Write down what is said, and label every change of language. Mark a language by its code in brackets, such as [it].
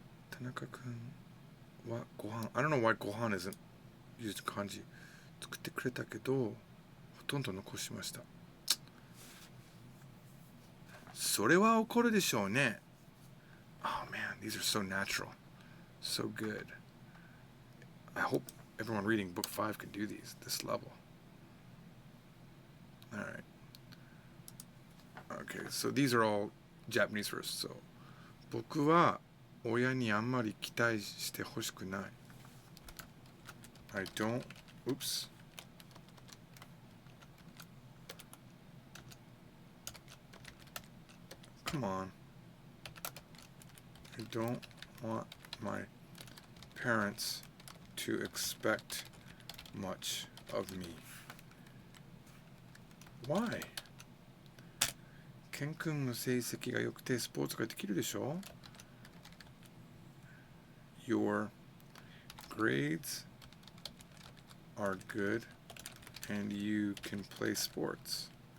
[ja] 田中君はご飯 [en] I don't know why ご飯 isn't used kanji [ja] 作ってくれたけどほとんど残しましたそれは怒るでしょうね [en] Oh man, these are so natural so good I hope everyone reading book 5 can do this level alright Okay, so these are all Japanese first. [ja] So, 僕は親にあんまり期待してほしくない。 [en] I don't, oops. come on. I don't want my parents to expect much of me. Why? [ja] ケン君の成績が良くてスポーツができるでしょ? [en] Your grades are good and you can play sports.